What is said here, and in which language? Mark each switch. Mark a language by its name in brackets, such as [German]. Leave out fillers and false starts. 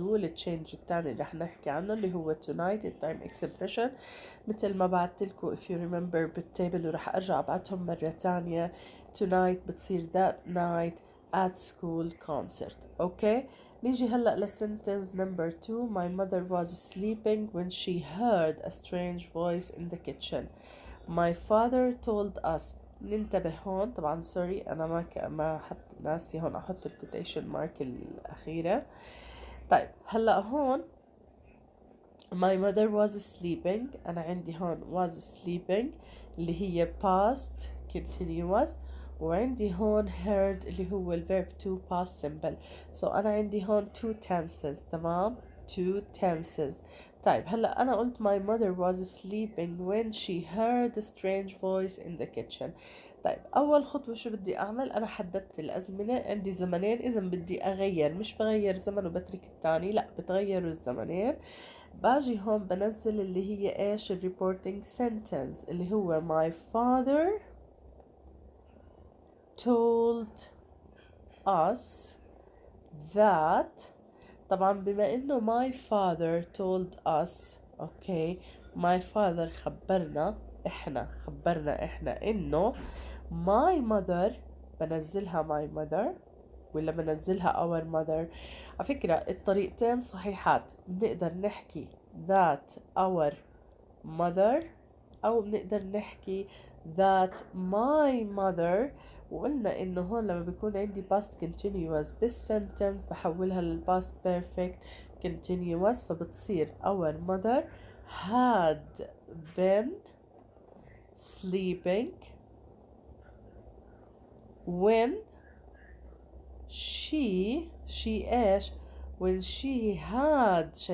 [Arabic] التشينج الثاني اللي رح نحكي عنه اللي هو tonight time expression. مثل ما بعتلكوا [English] if you remember [Arabic] بالتابل ورح أرجع أبعتهم مرة تانية. [English] tonight [Arabic] بتصير [English] that night at school concert. [Arabic] أوكي نيجي هلأ للسنتنس number 2. [English] My mother was sleeping when she heard a strange voice in the kitchen. My father told us. [Arabic] ننتبه هون طبعا سوري انا ما حط ناسي هون احط الكوتيشن مارك الاخيره. طيب هلا هون [English] my mother was sleeping [Arabic] انا عندي هون was sleeping اللي هي past continuous وعندي هون heard اللي هو الverb to past simple. [English] so انا عندي هون two tenses. [Arabic] تمام [English] two tenses. [Arabic] طيب هلا انا قلت [English] my mother was sleeping when she heard a strange voice in the kitchen. [Arabic] طيب اول خطوه شو بدي اعمل؟ انا حددت الازمنه عندي زمنين اذا بدي اغير مش بغير زمن وبترك الثاني لا بتغيروا الزمنين. باجي هون بنزل اللي هي ايش الريبورتنج سنتنس اللي هو [English] my father told us that. [Arabic] طبعا بما انه [English] my father told us [Arabic] اوكي my father خبرنا احنا انه my mother بنزلها my mother ولا بنزلها our mother. على فكرة الطريقتين صحيحات. بنقدر نحكي [English] that our mother [Arabic] أو بنقدر نحكي that my mother. وقلنا إنه هون لما بيكون عندي past continuous بالسنتنس بحولها للpast perfect continuous فبتصير [English] our mother had been sleeping when she ايش when she had.